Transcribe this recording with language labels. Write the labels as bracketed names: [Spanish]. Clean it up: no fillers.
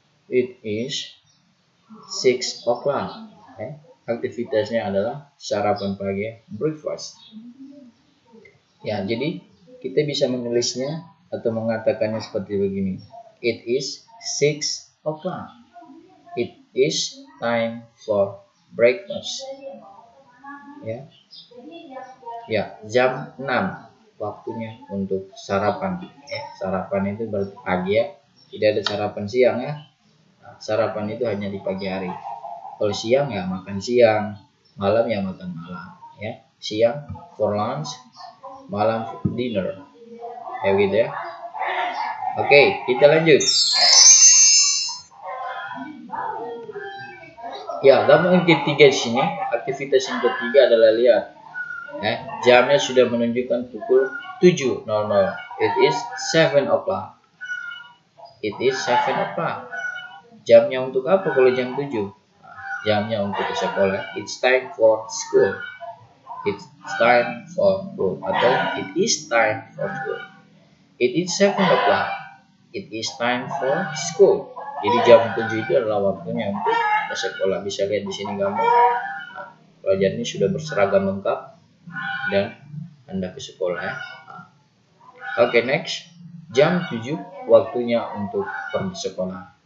[English] It is 6 o'clock. [Indonesian] Aktivitasnya adalah sarapan pagi, breakfast. Ya, jadi kita bisa menulisnya atau mengatakannya seperti begini. [English] It is 6 o'clock. It is time for breakfast. [Indonesian] Ya, jam 6 waktunya untuk sarapan. Sarapan itu berarti pagi ya. Tidak ada sarapan siang ya. Nah, sarapan itu hanya di pagi hari. Kalau siang ya makan siang, malam ya makan malam. Ya, siang [English] for lunch, [Indonesian] malam [English] for dinner. [Indonesian] Ya gitu ya. Oke, kita lanjut. Ya, gambar yang ketiga di sini, aktivitas yang ketiga adalah lihat. Jamnya sudah menunjukkan pukul 7.00. [English] It is 7 o'clock. It is 7 o'clock. [Indonesian] Jamnya untuk apa kalau jam 7? Jamnya untuk ke sekolah. [English] It's time for school. It's time for school. [Indonesian] Atau [English] it is time for school. It is 7 o'clock. It is time for school. [Indonesian] Jadi jam 7 itu adalah waktunya untuk ke sekolah. Bisa lihat di sini gambar. Nah, pelajar ini sudah berseragam lengkap dan Anda ke sekolah ya. Oke, next. Jam 7 waktunya untuk pergi sekolah.